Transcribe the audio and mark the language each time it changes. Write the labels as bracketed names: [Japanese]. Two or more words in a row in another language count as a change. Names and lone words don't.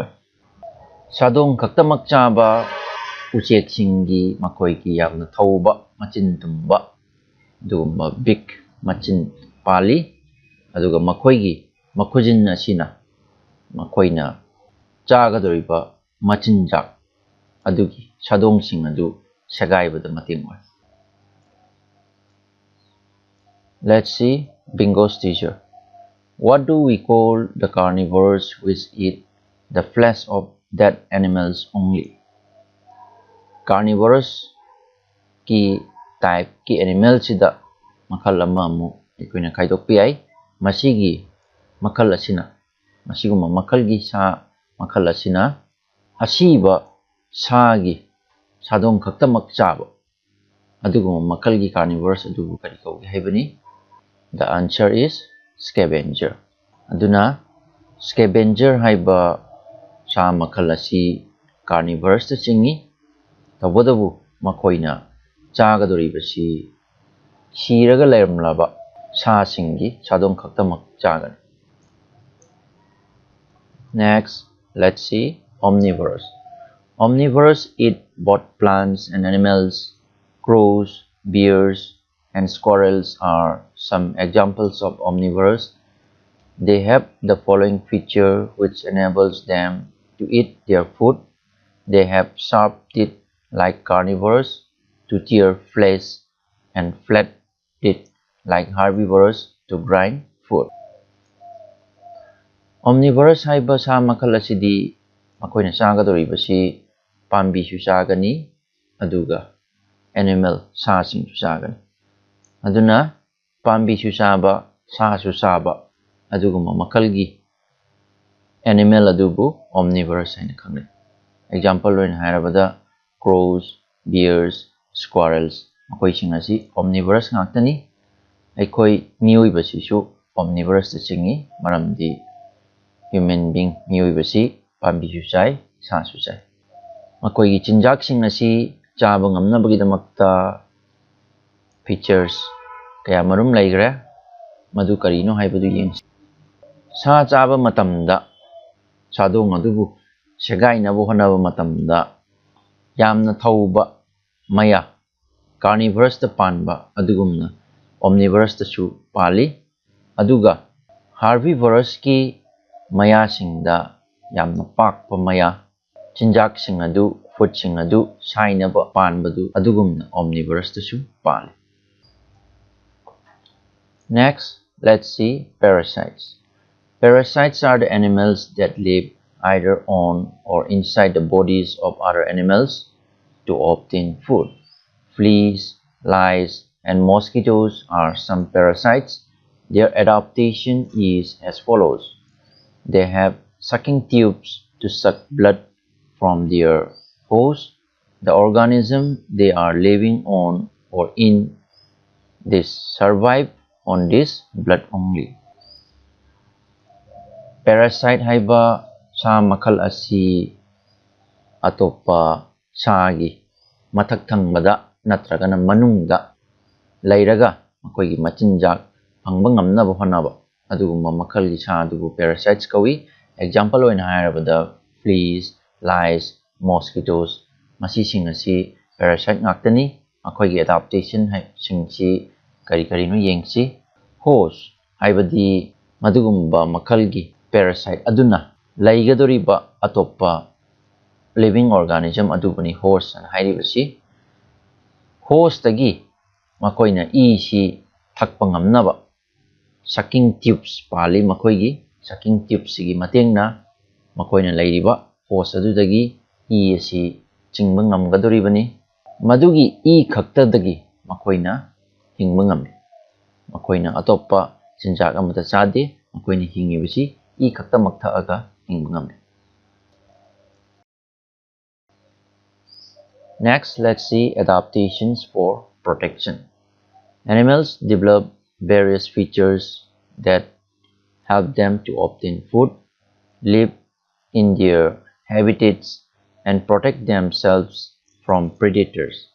[Manipuri] Sadong khaktamak chaba uchek singi makoigi yamna thauba machin tumba dugumba big machin pali aduga makoigi makujin asina makoina chagadoriba machinjak adugi sadong sing adu sagaibada mating oi. [English] Let's see Bingo's teacher. What do we call the carnivores which eat the flesh of dead animals only? [Manipuri] Carnivores ki type ki animal sida makal ama mu ikoina kaidokpi ai. Masigi makal asina masiguma makalgi sa makal asina asiba sagi sadong khaktamak chaba aduguma makalgi carnivores adubu kari kauge haibani. [English] The answer is scavenger. [Manipuri] Aduna scavenger haiba sa makal asi carnivores ta chingi tawadabu makoina chagadoribasi siraga layramlaba sa singi sadong khaktamak chagan. [English] Next, let's see omnivores. Omnivores eat both plants and animals. Crows, bears, and squirrels are some examples of omnivores. They have the following feature which enables them to eat their food. They have sharp teeth like carnivores to tear flesh and flat teeth like herbivores to grind food. [Manipuri] Omnivores haiba sa makal asidi makoina chagadoribasi pambi su chagani aduga animal sa sing su chagani. Aduna pambi su chaba sa su chaba aduguma makalgi animal adubu omnivores haina khangnei. Example oina hairabada [English] crows, bears, squirrels [Manipuri] makoi sing asi omnivores ngaktani. Aikoi mioibasisu omnivores ta chingi maramdi [English] human being [Manipuri] mioibasi pambi su chai sa su chai. Makoigi chinjak sing asi chaba ngamnabagidamakta features kaya marum laigre madu karino haibadu yengsi. Sa chaba matamda sadong adubu sagainaba honaba matamda yamna thauba maya carnivores ta panba adugumna omnivores ta su pali. Aduga herbivores ki maya singda yamna pakpa maya chinjak sing adu food sing adu sainaba panbadu adugumna omnivores ta su pali. [English] Next, let's see parasites. Parasites are the animals that live either on or inside the bodies of other animals to obtain food. Fleas, lice, and mosquitoes are some parasites. Their adaptation is as follows. They have sucking tubes to suck blood from their host. The organism they are living on or in this survive on this blood only. [Manipuri] Parasite haiba sa makal asi atopa sagi mathak thangmada natragana manungda lairaga makoigi machinjak phangba ngamnaba honaba aduguma makalgi sa adubu parasites kawi. Example oina hairabada [English] fleas, lice, mosquitoes [Manipuri] masi sing asi parasite ngaktani. Makoigi adaptation singsi kari no yengsi. Host haibadi madugumba makalgi parasite aduna laigadoriba atopa [English] living organism [Manipuri] adubani [English] host and [Manipuri] hairibasi. Host agi makoina e si thakpa ngamnaba [English] sucking tubes [Manipuri] pali makoigi [English] sucking tubes [Manipuri] sigi matengna makoina lairiba host adudagi e asi chingba ngamgadoribani madugi e khaktadagi makoina hingba ngame makoina atoppa chinjak amata chade makoina hingibasi e khakta makthaaga hingba ngame. [English] Next, let's see adaptations for protection. Animals develop various features that help them to obtain food, live in their habitats, and protect themselves from predators.